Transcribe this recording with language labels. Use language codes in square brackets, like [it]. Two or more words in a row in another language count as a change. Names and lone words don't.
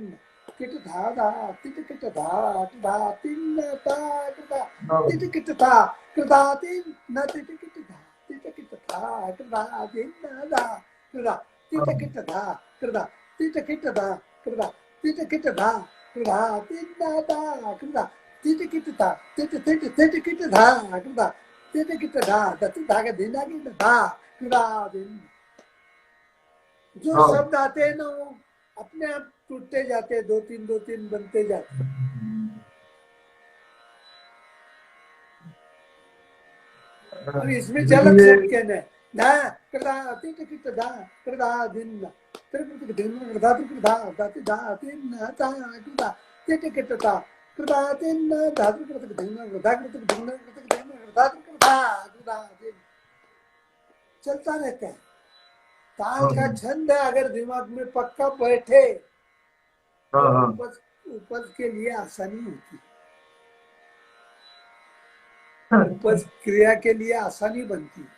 [hi] किट धा धा किट किट धा कृधा दिन ता कृधा किट किट धा कृधा दिन न किट किट धा किट किट धा कृधा दिन धा कृधा किट किट धा कृधा किट किट धा कृधा किट किट धा कृधा दिन धा कृधा किट किट धा किट किट किट किट धा कृधा किट किट धा दति धा के दिन आगे धा कृधा दिन। जो शब्द आते हैं ना वो अपने आप टूटते जाते हैं, दो तीन बनते जाते हैं। और इसमें झलक ये शब्द कहना है धा कृधा किट किट धा कृधा दिन त्रिकृत दिन कृधा कृधा दाति धा दिन धा कृधा किट किट धा कृधा दिन धा कृत दिन कृधा कृत दिन कृत दिन कृधा कृधा कृधा दिन चलता रहता है। ताल का छंद अगर दिमाग में पक्का बैठे हाँ तो हाँ उपज उपज के लिए आसानी होती है, उपज क्रिया के लिए आसानी बनती है।